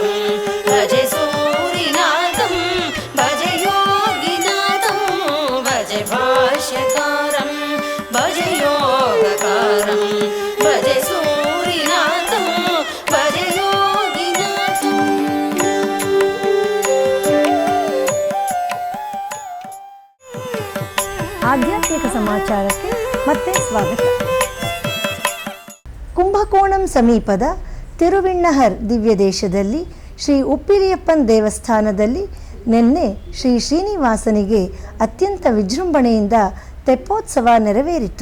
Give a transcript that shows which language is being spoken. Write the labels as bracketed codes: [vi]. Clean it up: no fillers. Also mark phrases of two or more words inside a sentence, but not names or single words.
[sa] भज सूरिनाथं भज योगिनाथं भज भाष्यकारं भज योगकारं भज सूरिनाथं भज योगिनाथं. [kn] ಆಧ್ಯಾತ್ಮಿಕ ಸಮಾಚಾರಕ್ಕೆ ಮತ್ತೆ ಸ್ವಾಗತ. ಕುಂಭಕೋಣಂ ಸಮೀಪದ ತಿರುವಿಣ್ಣಹರ್ ದಿವ್ಯ ದೇಶದಲ್ಲಿ ಶ್ರೀ ಉಪ್ಪಿಲಿಯಪ್ಪನ್ ದೇವಸ್ಥಾನದಲ್ಲಿ ನಿನ್ನೆ ಶ್ರೀ ಶ್ರೀನಿವಾಸನಿಗೆ ಅತ್ಯಂತ ವಿಜೃಂಭಣೆಯಿಂದ ತೆಪ್ಪೋತ್ಸವ ನೆರವೇರಿತು.